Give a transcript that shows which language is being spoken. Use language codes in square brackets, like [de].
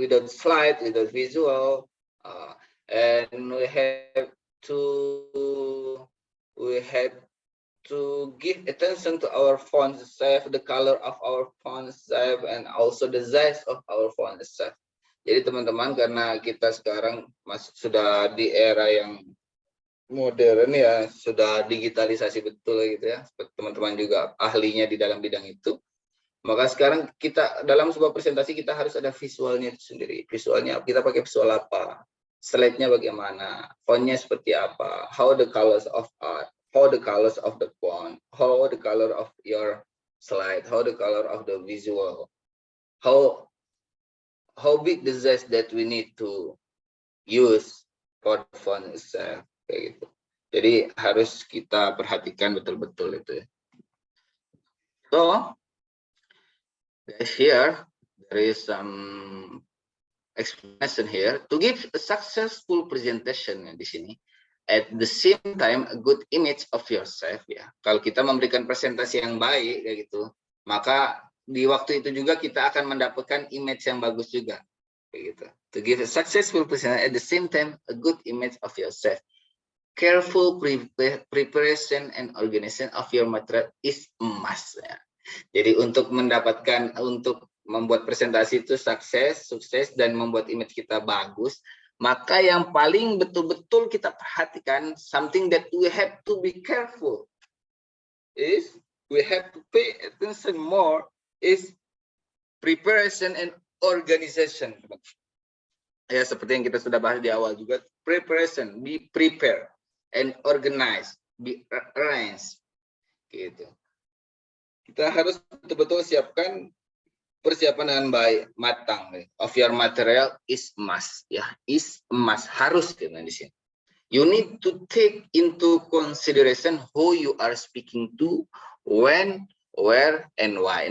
[en] slide, without visual, and we have to give attention to our font itself, the color of our font itself, and also the size of our font itself. [id] Jadi teman-teman, karena kita sekarang sudah di era yang modern ya, sudah digitalisasi betul gitu ya, teman-teman juga ahlinya di dalam bidang itu, maka sekarang kita dalam sebuah presentasi kita harus ada visualnya itu sendiri. Visualnya kita pakai visual apa, slide-nya bagaimana, fontnya seperti apa, [en] how the colors of art, how the colors of the font, how the color of your slide, how the color of the visual, how big the size that we need to use for the font itself, [id] kayak gitu. Jadi harus kita perhatikan betul-betul itu ya. [en] So here there is some explanation here to give a successful presentation [id] di sini. [en] At the same time a good image of yourself [id] ya. Kalau kita memberikan presentasi yang baik kayak gitu, maka di waktu itu juga kita akan mendapatkan image yang bagus juga kayak gitu. [en] To give a successful presentation at the same time a good image of yourself. Careful preparation and organization of your material is a must ya. [id] Jadi untuk membuat presentasi itu sukses dan membuat image kita bagus, maka yang paling betul-betul kita perhatikan, [en] something that we have to be careful is we have to pay attention more is preparation and organization. [id] Ya, seperti yang kita sudah bahas di awal juga, preparation, [en] be prepared, and organize, be arranged, [id] Gitu. Kita harus betul-betul siapkan persiapan dengan baik, matang. [en] Of your material is must, ya, is must, [id] harus kita di sini. [en] You need to take into consideration who you are speaking to, when, where, and why.